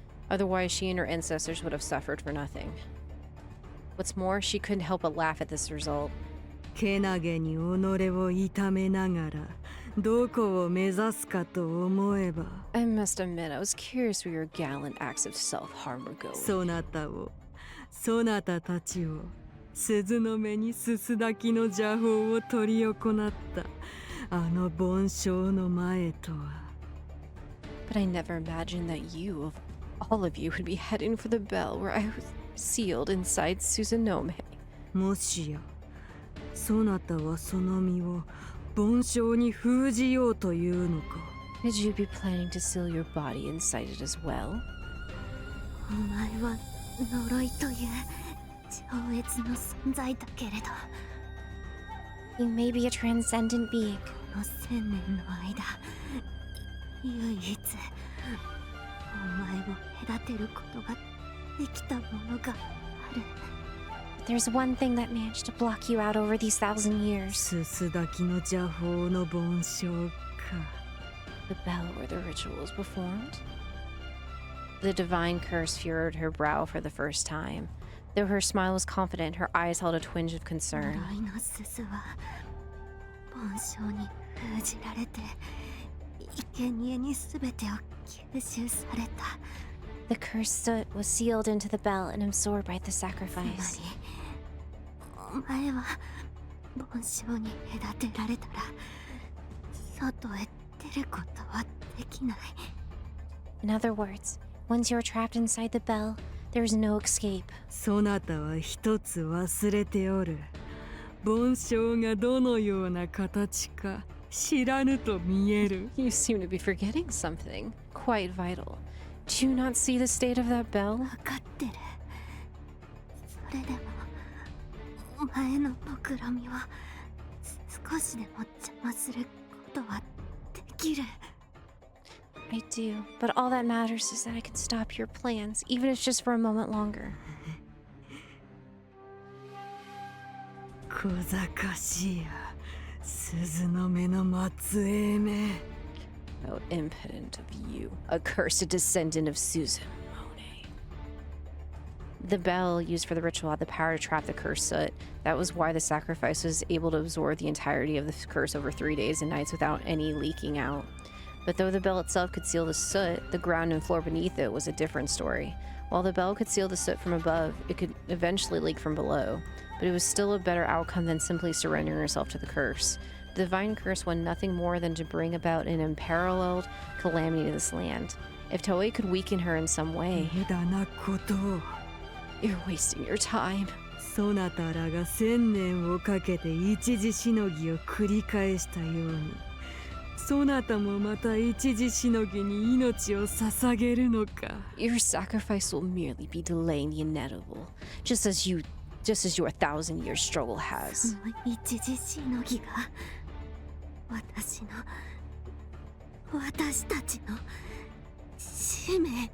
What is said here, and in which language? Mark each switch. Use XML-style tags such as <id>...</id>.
<en>Otherwise, she and her ancestors would have suffered for nothing. What's more, she couldn't help but laugh at this result.</en> <ja>けなげに己を痛めながらどこを目指すかと思えば</ja> <en>I must admit, I was curious where your gallant acts of self-harm were going.</en> <ja>そなたたちを鈴の目にすすだきの邪法を執り行ったあの梵鐘の前とは</ja> <en>But I never imagined that you, of all of you, would be heading for the bell where I was sealed inside Susanome.</en> <ja>もしやそなたはその身を梵鐘に封じようというのか</ja> <en>Did you be planning to seal your body inside it as well?</en> <ja>お前は呪いという超越の存在だけれど</ja> <en>You may be a transcendent being.</en> <ja>この1000年の間唯一お前を隔てることができたものがある</ja> <en>There's one thing that managed to block you out over these 1,000 years.</en> <ja>すすだきの邪法の梵鐘か</ja> <en>The bell where the ritual was performed? The divine curse furrowed her brow for the first time. Though her smile was confident, her eyes held a twinge of concern.</en> <ja>呪いの鈴は梵鐘に封じられて生贄に全てを吸収された</ja> <en>The cursed soot was sealed into the bell and absorbed by the</en> <ja>つま</ja> <en>sacrifice.</en> <ja>りお前は梵鐘に隔てられたら外へ出ることはできない</ja> <en>In other words, once you're trapped inside the bell, there is no escape.</en> <ja>そなたは一つ忘れておる梵鐘がどのような形か知らぬと見える</ja> <en>You seem to be forgetting something quite vital. Do you not see the state of that bell?</en> <ja>分かってるそれでもお前の目論みを少しでも邪魔することはできる</ja> <en>I do, but all that matters is that I can stop your plans, even if it's just for a moment longer.</en> <ja>小賢しいや鈴の目の末裔め</ja> <en>How impudent of you, accursed descendant of Susan Monet. The bell used for the ritual had the power to trap the cursed soot. That was why the sacrifice was able to absorb the entirety of the curse over 3 days and nights without any leaking out. But though the bell itself could seal the soot, the ground and floor beneath it was a different story. While the bell could seal the soot from above, it could eventually leak from below, but it was still a better outcome than simply surrendering herself to the curse. The divine curse wanted nothing more than to bring about an unparalleled calamity to this land. If Toei could weaken her in some way,</en> <ja>無駄なことを</ja> <en>you're wasting your time.</en> <ja>そなたらが1000年をかけて一時しのぎを繰り返したようにそなたもまた一時しのぎに命を捧げるのか。</ja> <en>Your sacrifice will merely be delaying the inevitable, just as your 1,000-year struggle has.</en> <ja>の一時しのぎが私たちの使命</ja>